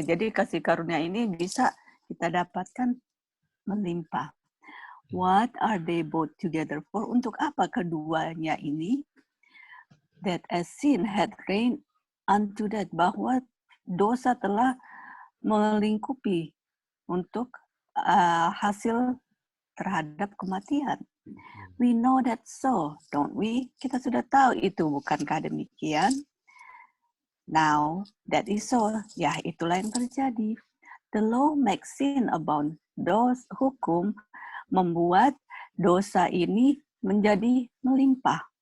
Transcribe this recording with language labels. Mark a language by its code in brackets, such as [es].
[id] Jadi kasih karunia ini bisa kita dapatkan melimpah. [en] What are they both together for? [id] Untuk apa keduanya ini? [en] That as sin had reigned unto death, [id] bahwa dosa telah melingkupi untuk hasil terhadap kematian. [en] We know that so, don't we? [id] Kita sudah tahu itu, bukankah demikian? [en] Now, that is so. [id] Ya, itulah yang terjadi. [en] The law makes sin abound. [id] Hukum membuat dosa ini menjadi melimpah.